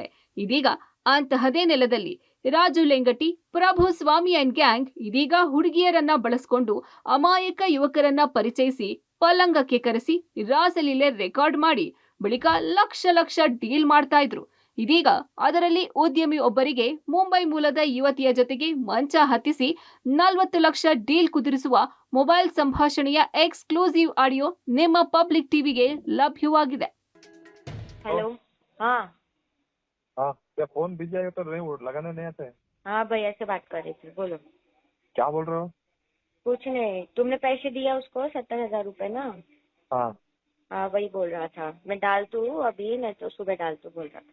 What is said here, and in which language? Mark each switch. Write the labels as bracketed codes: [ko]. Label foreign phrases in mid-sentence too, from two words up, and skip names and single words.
[kn] ಇದೀಗ ಅಂತಹದೇ ನೆಲದಲ್ಲಿ ರಾಜು ಲೆಂಗಟಿ, ಪ್ರಭು ಸ್ವಾಮಿ [en] and gang [kn] ಇದೀಗ ಹುಡುಗಿಯರನ್ನ ಬಳಸಿಕೊಂಡು ಅಮಾಯಕ ಯುವಕರನ್ನ ಪರಿಚಯಿಸಿ ಪಲ್ಲಂಗಕ್ಕೆ ಕರೆಸಿ ರಾಸಲೀಲೆ ರೆಕಾರ್ಡ್ ಮಾಡಿ ಬಳಿಕ ಲಕ್ಷ ಡೀಲ್ ಮಾಡ್ತಾ ಇದ್ರು. ಇದೀಗ ಅದರಲ್ಲಿ ಉದ್ಯಮಿ ಒಬ್ಬರಿಗೆ ಮುಂಬೈ ಮೂಲದ ಯುವತಿಯ ಜೊತೆಗೆ ಮಂಚ ಹತ್ತಿಸಿ 40 ಲಕ್ಷ ಡೀಲ್ ಕುದುರಿಸುವ ಮೊಬೈಲ್ ಸಂಭಾಷಣೆಯ [en] exclusive audio [kn] ನಿಮ್ಮ ಪಬ್ಲಿಕ್ ಟಿವಿಗೆ ಲಭ್ಯವಾಗಿದೆ. [hi] हेलो हाँ हाँ क्या फोन बिजी आएगा तो नहीं लगाने नहीं आते? हाँ भैया से बात कर रही थी, बोलो। क्या बोल रहे हो? कुछ नहीं, तुमने पैसे दिया उसको 70,000 रुपए ना? हाँ हाँ वही बोल रहा था, मैं डाल तू अभी, नहीं तो सुबह डाल तू बोल रहा था।